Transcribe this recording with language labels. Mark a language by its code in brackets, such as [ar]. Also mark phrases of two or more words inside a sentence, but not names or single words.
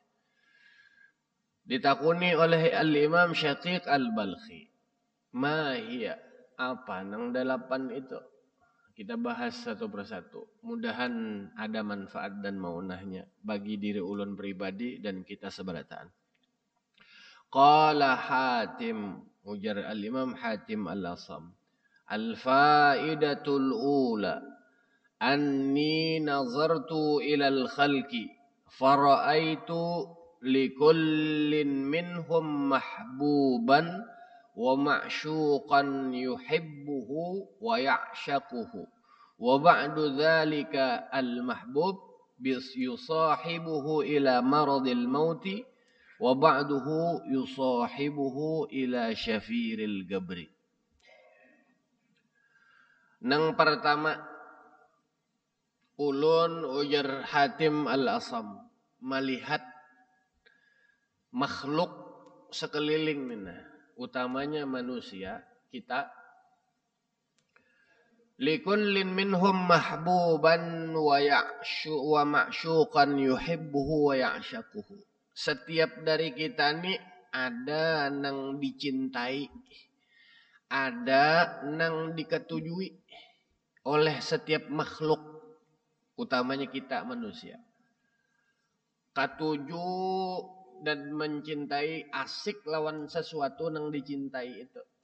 [bjn] Ditakuni oleh Al-Imam Syaqiq Al-Balkhi, [ar] ما هي, [bjn] apa nang 8 itu? Kita bahas satu persatu. Mudahan ada manfaat dan maunahnya bagi diri ulun pribadi dan kita seberataan. Qala Hatim, ujar Al-Imam Hatim Al-Asam, [ar] الفائدة الأولى أني نظرت إلى الخلق فرأيت لكل منهم محبوبا ومعشوقا يحبه ويعشقه وبعض ذلك المحبوب يصاحبه إلى مرض الموت وبعضه يصاحبه إلى شفير القبر. [bjn] Nang pertama, ulun, ujar Hatim Al-Asam, melihat makhluk sekeliling mina, utamanya manusia kita, [ar] لكل منهم محبوبا ومعشوقا يحبه ويعشقه. [bjn] Setiap dari kita ni ada nang dicintai, ada nang diketujui, oleh setiap makhluk, utamanya kita manusia. Katuju dan mencintai asik lawan sesuatu yang dicintai itu.